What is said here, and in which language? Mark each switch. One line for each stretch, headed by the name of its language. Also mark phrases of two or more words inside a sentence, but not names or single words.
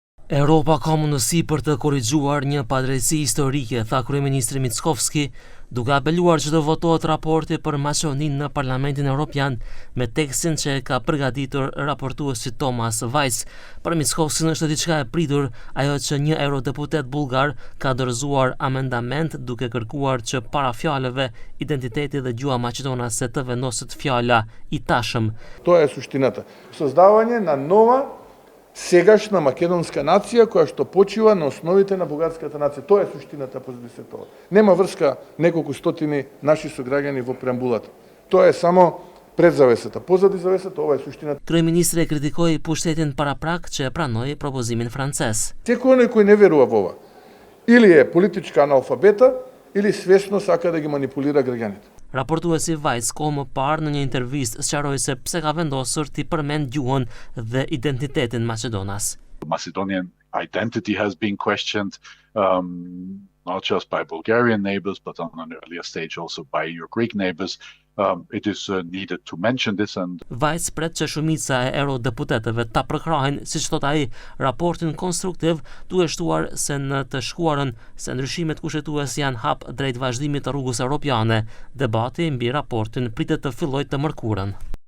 Albanian: Europa ka mundësi për të korrigjuar një padrejtësi historike, tha kryeministri Mickovski, duke apeluar që të votohet raporti për Maqedoninë në Parlamentin Evropian me tekstin që ka përgatitur raportuesi Thomas Vajc. Për Mickovskin është diçka e pritur ajo që një eurodeputet bullgar ka dorëzuar amendament duke kërkuar që para fjalëve identiteti dhe gjuha maqedonase të vendoset fjala i tashëm.
Macedonian: Тоа е суштината. Создавање на нова сегашна македонска нација која што почива на основите на бугарската нација. Тоа е суштината позади се тоа. Нема врска неколку стотини наши сограѓани во преамбулата. Тоа е само пред завесата. Позади завесата ова е суштината.
Albanian: Kryeministri kritikoi pushtetin paraprak që e pranoi propozimin francez.
Macedonian: Секој оној кој не верува во ова, или е политичка аналфабета, или свесно сака да ги манипулира граѓаните.
Albanian: Raportuesi Vajc kohë më parë në një intervistë sqaroi se pse ka vendosur të përmend gjuhën dhe identitetin Maqedonas.
English: Macedonian identity has been questioned, not just by Bulgarian neighbors, but on an earlier stage also by your Greek neighbors. It is needed to mention this. And
Albanian: Vajc pret që shumica e eurodeputetëve ta përkrahin, siç thot ai, raportin konstruktiv, duke shtuar se në të shkuarën se ndryshimet kushtetuese janë hap drejt vazhdimit të rrugës europiane. Debati mbi raportin pritet të fillojë të mërkurën.